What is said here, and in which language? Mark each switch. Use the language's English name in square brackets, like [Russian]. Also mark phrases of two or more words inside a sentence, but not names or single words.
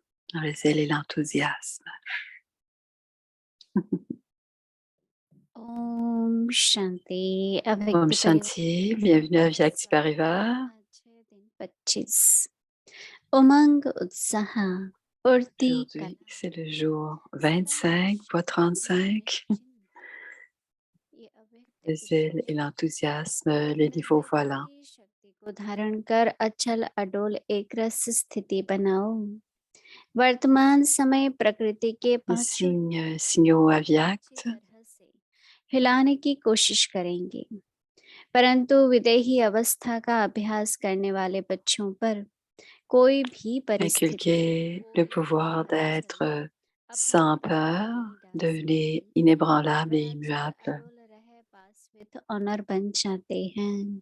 [French] dans le zèle et l'enthousiasme. [Hindi] ओम शांति Om अव्यक्त परिवार Shanti, [French] bienvenue à Vyakti Parivar. [Hindi] आज है दिन 25 उमंग उत्साह उड़ती [French] Aujourd'hui, [Hindi] कला [French] c'est le jour [Hindi] सदा [French] 25, fois [Hindi] शक्ति [French] 35. [Hindi] ये अव्यक्त [French] Le [Hindi] ईश्वर [French] zèle et l'enthousiasme, le niveau [Hindi] निर्व्यक्त [French] volant. [Hindi] की शक्ति को धारण कर अचल अडोल एक रस स्थिति बनाओ वर्तमान समय प्रकृति के [French] Les [Hindi] पांचों [French] signaux [Hindi] अच्छी [French] avyakt. [Hindi] तरह से हिलाने की कोशिश करेंगे परंतु विदेही अवस्था का अभ्यास करने वाले बच्चों पर कोई भी परिस्थिति [French] Inculquer le [Hindi] कोई भी [French] pouvoir [Hindi] अड़चन [French] d'être [Hindi] अपना [French] sans [Hindi] प्रभाव [French] peur, [Hindi] नहीं डाल [French] devenez [Hindi] सकती [French] inébranlable et [Hindi] वह अचल [French] immuable. [Hindi] अडोल रह [English] pass with honour [Hindi] बन जाते हैं।